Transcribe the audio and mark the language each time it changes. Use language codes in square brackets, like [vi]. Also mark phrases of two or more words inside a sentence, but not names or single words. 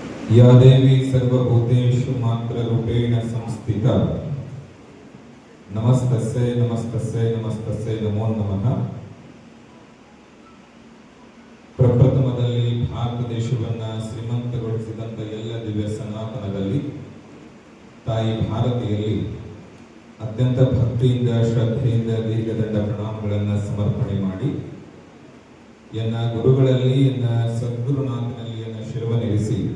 [sa] या देवी सर्वभूतेषु मात्ररूपेण संस्थिता नमस्तस्यै नमस्तस्यै नमस्तस्यै नमो नमः. [kn] ಪ್ರಪ್ರಥಮದಲ್ಲಿ ಭಾರತ ದೇಶವನ್ನು ಶ್ರೀಮಂತಗೊಳಿಸಿದಂಥ ಎಲ್ಲ ದಿವ್ಯ ಸನಾತನದಲ್ಲಿ ತಾಯಿ ಭಾರತಿಯಲ್ಲಿ ಅತ್ಯಂತ ಭಕ್ತಿಯಿಂದ ಶ್ರದ್ಧೆಯಿಂದ ದೀರ್ಘದಂಡ ಪ್ರಣಾಮಗಳನ್ನು ಸಮರ್ಪಣೆ ಮಾಡಿ ಎನ್ನ ಗುರುಗಳಲ್ಲಿ ಎನ್ನ ಸದ್ಗುರುನಾಥನಲ್ಲಿ ಎನ್ನ ಶಿರವನಿರಿಸಿ